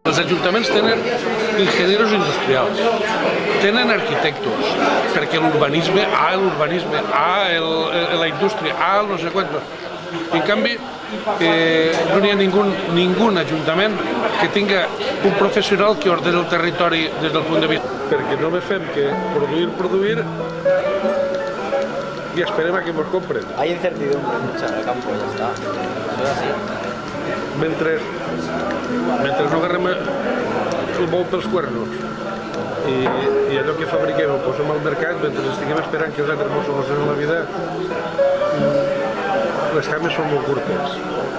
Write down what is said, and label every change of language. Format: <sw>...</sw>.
<ca>Els ajuntaments tenen ingenieros industrials, tenen arquitectos, perquè l'urbanisme, la indústria, no sé quantos. En canvi, no hi ha ningú ajuntament que tinga un professional que ordeni el territori des del punt de vista. Perquè només fem que produir, y esperem a que nos compren.</ca> <es>Hay incertidumbre mucha en el campo, ya está. Eso es así.</es> <ca>Mentre no agarrem el bou pels cuernos i allò que fabriquem ho posem al mercat, mentre estiguem esperant que els altres ens solucionen la vida, les cames són molt curtes.</ca>